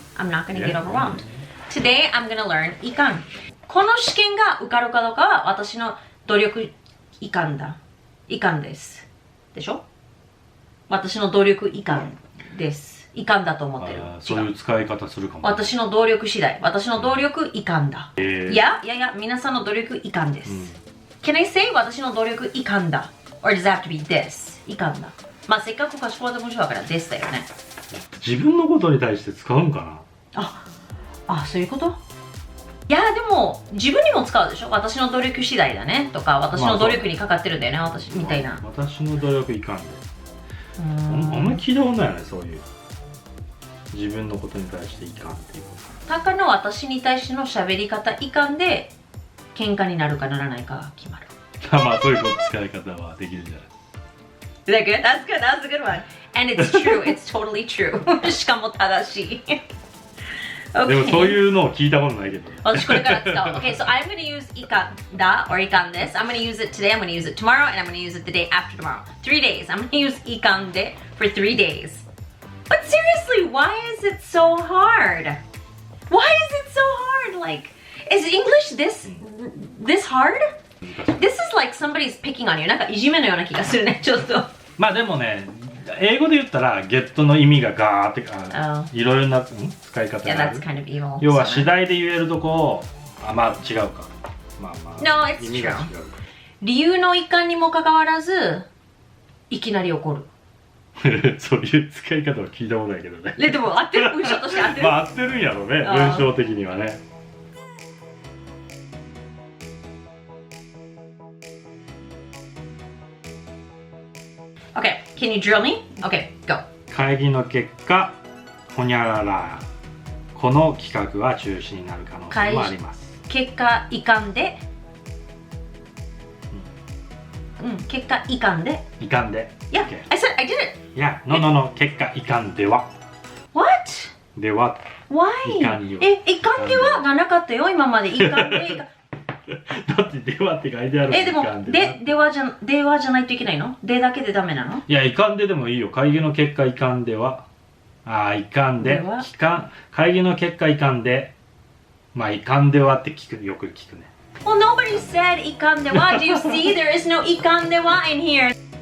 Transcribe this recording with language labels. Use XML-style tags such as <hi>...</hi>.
<en>I'm not gonna get overwhelmed. Today I'm gonna learn いかん。</en> <ja>この試験が受かるかどうかは私の努力いかんだ。いかんです。でしょ？私の努力いかんです。いかんだと思ってる。そういう使い方するかも。私の努力次第。私の努力いかんだ。いや、皆さんの努力いかんです。</ja> <en>Can I say</en> <ja>私の努力いかんだ</ja> <en>Or does it have to be this?</en> <ja>いかんだ。まあせっかくかしこまった文章だから this だよね。自分のことに対して使うんかな？そういうこと？いや、でも自分にも使うでしょ？私の努力次第だねとか、私の努力にかかってるんだよね、私みたいな。私の努力いかんで。あんまり聞いたことないよね、そういう。自分のことに対していかんっていうこと。タカの私に対しての喋り方いかんで喧嘩になるかならないかが決まる。まあそういう使い方はできるじゃない。</ja> <en>Is that good? That's good. That's a good one. And it's true. It's totally true.</en> <ja>しかも正しい。でもそういうのを聞いたことないけど。私これから使う。</ja> <en>Okay, so I'm going to use いかんだ or いかんです。I'm going to use it today, I'm going to use it tomorrow, and I'm going to use it the day after tomorrow. 3 days. I'm going to use いかんで for 3 days. But seriously, why is it so hard? Why is it so hard? Like, is English this hard? This is like somebody's picking on you.</en> <ja>なんかいじめのような気がするね、ちょっと。まあでもね、英語で言ったらゲットの意味がガーっていろいろな使い方がある。</ja> <en>Kind of evil,</en> <ja>要は次第で言えるとこをまあ違うか。まあまあ。</ja> <en>No, it's</en> <ja>意味が違う。理由のいかんにもかかわらずいきなり怒る。そういう使い方は聞いたことないけどね。でも合ってる、文章として合ってる。まあ合ってるんやろうね、文章的にはね。</ja> <en>Okay, can you drill me? Okay, go.</en> <ja>会議の結果ほにゃらら、この企画は中止になる可能性もあります。結果いかんで、結果いかんで。いかんで。</ja> <en>Yeah, Okay. I said I did it. Yeah, no.</en> <ja>結果いかんでは。</ja> <en>What?</en> <ja>では。</ja> <en>Why?</en> <ja>いかんよ。いかんではがなかったよ、今まで。いかんで。だってではって書いてある。でも、ではじゃないといけないの？でだけでダメなの？いや、いかんででもいいよ。会議の結果いかんでは。いかんで。会議の結果いかんで。まあ、いかんではってよく聞くね。</ja> <en>Well, nobody said いかんでは。Do you see? There is no いかんでは in here.</en>